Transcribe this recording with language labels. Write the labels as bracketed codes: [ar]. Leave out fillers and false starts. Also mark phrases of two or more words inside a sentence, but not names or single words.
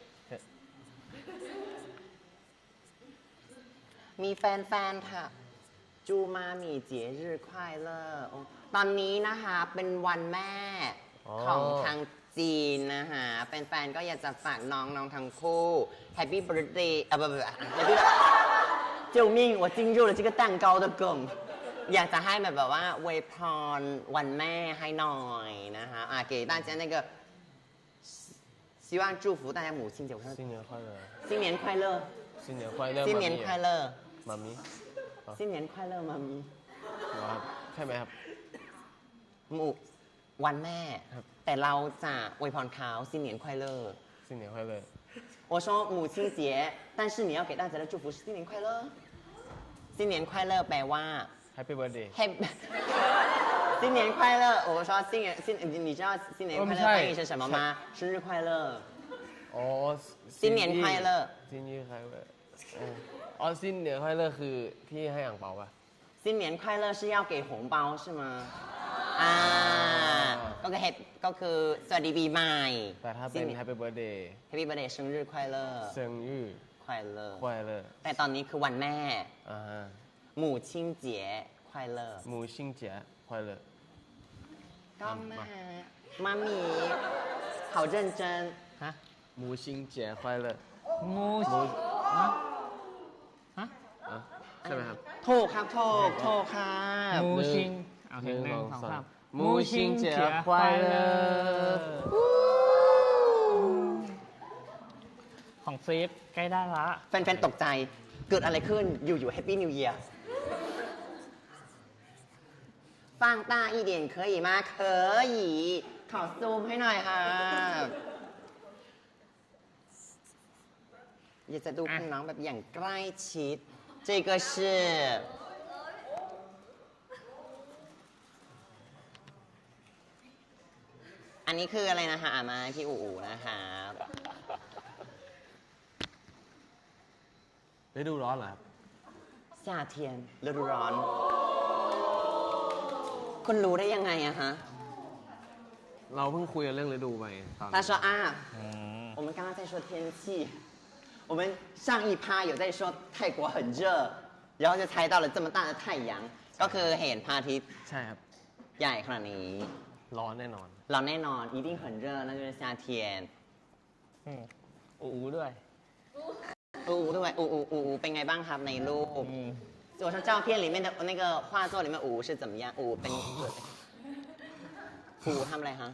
[th] มีแฟนๆค่ะจูมามีเจี๋ยรื่อควายเลอร์ตอนนี้นะคะเป็นวันแม่ของทางจีนนะคะแฟนๆก็อยากจะ ฝากน้องทั้งคู่ [en] Happy Birthday [zh] 不 Happy 救命我进入了这个蛋糕的梗 [th] อยากจะให้แบบว่าอวยพรวันแม่ให้หน่อยนะคะ [zh] 给大家那个希望祝福大家母亲节新年快乐新年快乐新年快乐新年快乐妈咪新年快乐妈咪 [th] ใช่ไหมครับ วันแม่แต่เราจะอวยพรเขา [zh] 新年快乐新年快乐我说母亲节但是你要给大家的祝福是新年快乐新年快乐 [th] แปลว่า [en] Happy birthday [zh] 新年快乐我说你知道新年快乐翻译成什么吗生日快乐 [th] อ๋อ [zh] 新年快乐新年快乐 [th] อ๋อ [zh] 新年快乐 [th] คือที่ให้อ่างเปาป่ะ [zh] 新年快乐是要给红包是吗 [th] ก็คือสวัสดีปีใหม่ แต่ถ้าเป็น [en] Happy birthday Happy birthday [zh] 生日快乐生日快乐快乐 [th] แต่ตอนนี้คือวันแม่ [zh] 母亲节快乐母亲节快乐 ก็妈咪好认真 [th] ฮะ [zh] 母亲节快乐 [th] มู ใช่ไหมครับ ถูกครับถูกครับ มูชิงโอเค1 2 3 [zh] 母亲节快乐 [th] ของเซฟใกล้ได้ละ แฟนๆตกใจเกิดอะไรขึ้นอยู่ๆ [en] Happy New Year [zh] 放大一点可以吗可以 [th] ขอซูมให้หน่อยครับอยากจะดูคุณน้องแบบอย่างใกล้ชิด [zh] 这个是 [th] อันนี้คืออะไรนะคะมาพี่อู๋นะคะ ฤดูร้อนเหรอครับ 夏天ฤดูร้อนคุณรู้ได้ยังไงอะฮะ เราเพิ่งคุยกันเรื่องฤดูไปตอน [zh] 他说啊我们刚刚在说天气我们上一趴有在说泰国很热然后就猜到了这么大的太阳 [th] ก็คือเห็นพระอาทิตย์ ใช่ครับ ใหญ่ขนาดนี้ ร้อนแน่นอน ร้อนแน่นอน [zh] 一定很热那就是夏天 [th] อูด้วย อูด้วยอูเป็นไงบ้างครับในรูป [zh] 我说照片里面的那个画作里面 [th] อู [zh] 是怎么样 [th] อูเป็นอูทำอะไรฮะ